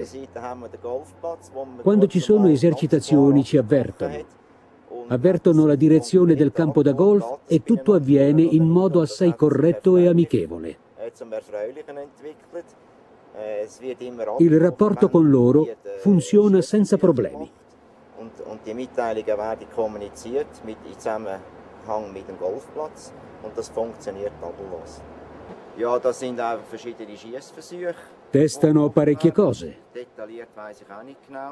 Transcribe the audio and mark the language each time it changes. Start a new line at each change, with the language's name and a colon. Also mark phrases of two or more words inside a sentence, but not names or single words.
Italian: Quando ci sono esercitazioni ci avvertono. Avvertono la direzione del campo da golf e tutto avviene in modo assai corretto e amichevole. Il rapporto con loro funziona senza problemi.
German: Und die Mitteilungen werden kommuniziert in Zusammenhang mit dem Golfplatz und das funktioniert tadellos. Ja, das sind auch verschiedene Schießversuche.
Italian: Testano parecchie cose.
German: Detailliert weiß ich auch nicht genau.